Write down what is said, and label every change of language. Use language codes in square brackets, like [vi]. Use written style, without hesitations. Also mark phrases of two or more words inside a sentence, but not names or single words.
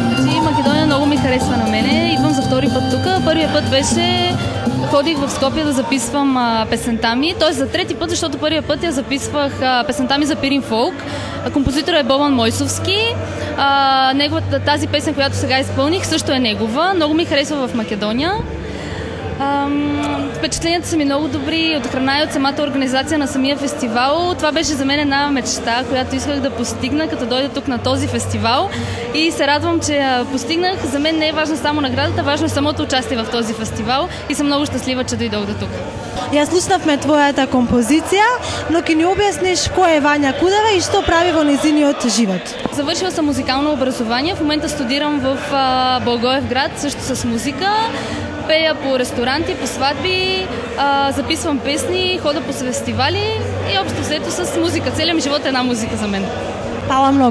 [mk] Македонија многу ми харесва на мене. [bg] Идвам за втори пат тука. Првиот пат беше ходих в Скопје да записвам песента ми, т.е. за трети пат, защото първият път я записвах песента ми за Пирин Фолк. Композиторът е Бобан Мойсовски. Тази песен, която сега изпълних, също е негова. Много ми харесва в Македония. Впечатленията са ми много добри от храна и от самата организация на самия фестивал. Това беше за мен една мечта, която исках да постигна, като дойда тук на този фестивал. И се радвам, че я постигнах. За мен не е важна само наградата, важно е самото участие в този фестивал. И съм много щастлива, че дойдох до тук. [mk] Ја слушнавме твојата композиција, но ке ни објасниш кој е Вања Кудева и што прави во незиниот живот. [bg] Завършила съм музикално образование. В момента студирам в Благоевград, също с музика. Пея по ресторанти, по сватби, записвам песни, хода по фестивали и общо взето с музика. Целият ми живот е една музика за мен. [mk] Хвала много.